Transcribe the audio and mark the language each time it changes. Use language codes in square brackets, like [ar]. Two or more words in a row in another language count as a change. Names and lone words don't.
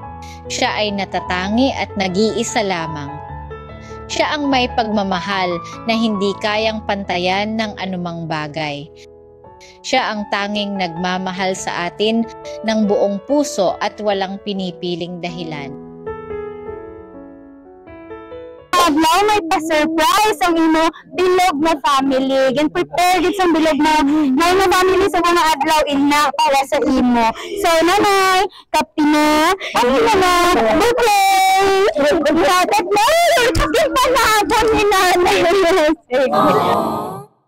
[tl] Siya ay natatangi at nag-iisa lamang. Siya ang may pagmamahal na hindi kayang pantayan ng anumang bagay. Siya ang tanging nagmamahal sa atin ng buong puso at walang pinipiling dahilan. [hil] Adlaw may pa-surprise ang imo bilog na family. Gan prepare gid sa bilog na family sa mga adlaw ina para sa imo. So nanay, kapina, ano na? Okay. Dapat na. Kapin pa na ako ni nanay.